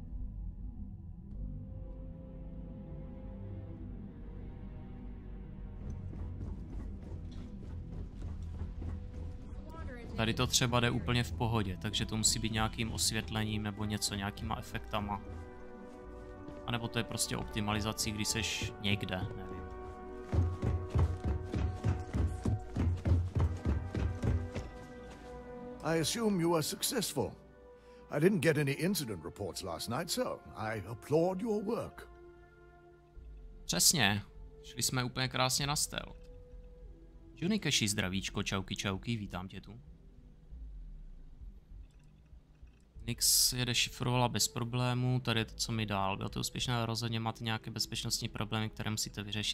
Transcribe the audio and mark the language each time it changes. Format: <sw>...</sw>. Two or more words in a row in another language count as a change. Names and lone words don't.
<cs>Tady to třeba jde úplně v pohodě, takže to musí být nějakým osvětlením nebo něco, nějakýma efektama. A nebo to je prostě optimalizací, když seš někde, nevím.</cs> <en>I assume you are successful. I didn't get any incident reports last night, so I applaud your work.</en> <cs>Přesně. Šli jsme úplně krásně na stealth. Johnny Cashi, zdravíčko, čauky, vítám tě tu. Nix je dešifrovala bez problémů, tady je to, co mi dál. Bylo to úspěšné, rozhodně máte nějaké bezpečnostní problémy, které musíte vyřešit.</cs>